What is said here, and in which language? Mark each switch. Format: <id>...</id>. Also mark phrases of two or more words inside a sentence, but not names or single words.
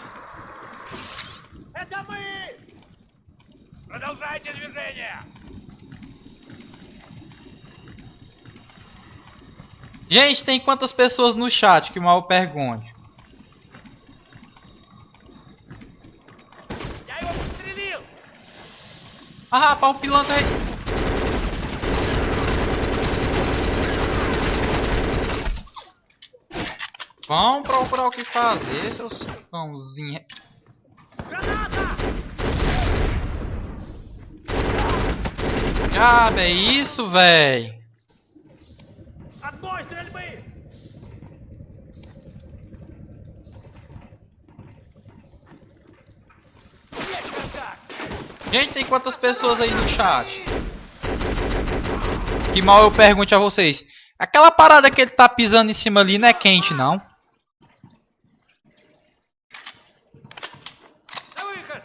<ru>Это мы! Продолжайте движение!</ru> <pt>Gente, tem quantas pessoas no chat que mal pergunte?</pt> <ru>Я его подстрелил!</ru> <pt>Ah, rapaz, o pilantra aí. Vão procurar o que fazer, seus pãozinhos.</pt> <ru>Граната!</ru> <pt>Ah, é isso, véi.</pt> <ru>Отбой стрельбы! Есть контакт!</ru> <pt>Gente, tem quantas pessoas aí no chat? Que mal eu pergunte a vocês. Aquela parada que ele tá pisando em cima ali não é quente, não?</pt> <ru>На выход!</ru>